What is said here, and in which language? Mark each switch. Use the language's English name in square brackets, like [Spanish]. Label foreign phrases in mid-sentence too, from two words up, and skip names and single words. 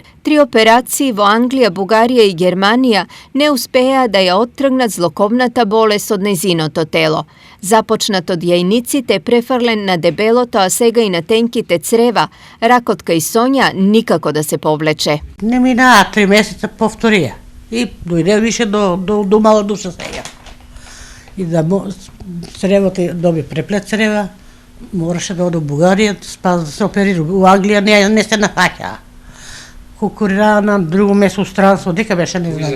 [Macedonian] 3 операцији во Англија, Бугарија и Германија не успеја да је одтргнат злоковната болест од незиното тело. Започнат од јајници те префарлен на дебелото, а сега и на тенките црева, Ракотка и Соња никако да се повлече. Не мина 3 месеца повторија и дојде више до мала душа сега. И да цревото доби преплет црева, мораше да оде у Бугарија, да се оперира. У Англија не се нафаќа. Конкурира на друго место у странство, дека беше, не знам.